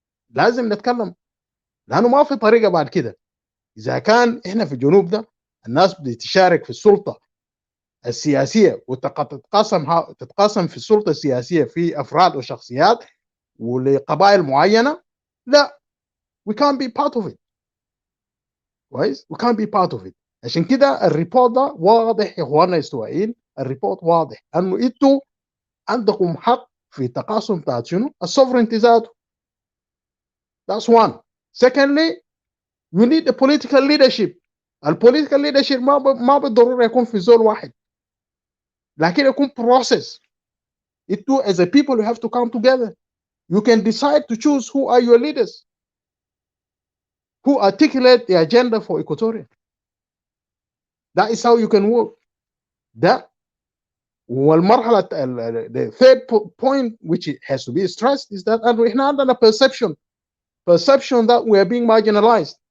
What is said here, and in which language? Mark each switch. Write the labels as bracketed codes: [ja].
[ar] لازم نتكلم، لانه ما في طريقه بعد كده. اذا كان احنا في الجنوب ده الناس بتشارك في السلطه السياسيه وتتقاسم في السلطه السياسيه في افراد وشخصيات ولقبائل معينه، لا [en] we can't be part of it، [ar] كويس؟ we can't be part of it. عشان كده الريبورت ده واضح يا اخواننا الاستوائيين، الريبورت واضح انه انتوا عندكم حق في التقاسم بتاعت شنو؟ السوفرنتي ذاته. [en] That's one. Secondly, you need a political leadership. [ar] البوليتيكال leadership ما بالضروره يكون في زول واحد، لكن يكون process. انتوا [en] as a people you have to come together. You can decide to choose who are your leaders, who articulate the agenda for Equatoria. That is how you can work. [ar] ده والمرحله [en] the third point which has to be stressed is that [ar] احنا عندنا [en] perception that we are being marginalized.